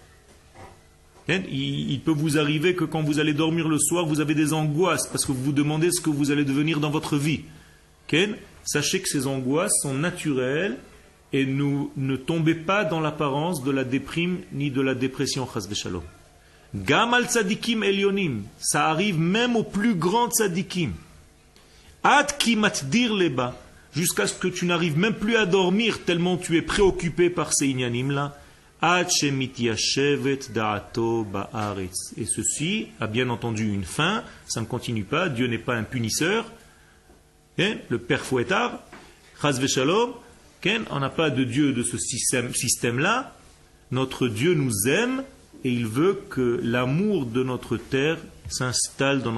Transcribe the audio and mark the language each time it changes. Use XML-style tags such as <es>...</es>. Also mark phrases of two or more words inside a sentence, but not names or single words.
<fr>Il peut vous arriver que quand vous allez dormir le soir, vous avez des angoisses parce que vous vous demandez ce que vous allez devenir dans votre vie. Sachez que ces angoisses sont naturelles et ne tombez pas dans l'apparence de la déprime ni de la dépression.</fr> <he>חס ושלום. גם על צדיקים עליונים,</he> <fr>ça arrive même aux plus grands tzadikim.</fr> <he>עד כי מטריד לבו,</he> <fr>jusqu'à ce que tu n'arrives même plus à dormir tellement tu es préoccupé par ces inyanim-là.</fr> <he>עד שמתיישבת דעתו בארץ.</he> <fr>Et ceci a bien entendu une fin, ça ne continue pas, Dieu n'est pas un punisseur. Le père fouettard,</fr> <he>חס ושלום,</he> <fr>on n'a pas de Dieu de ce système-là. Notre Dieu nous aime et il veut que l'amour de notre terre s'installe dans notre cœur.</fr>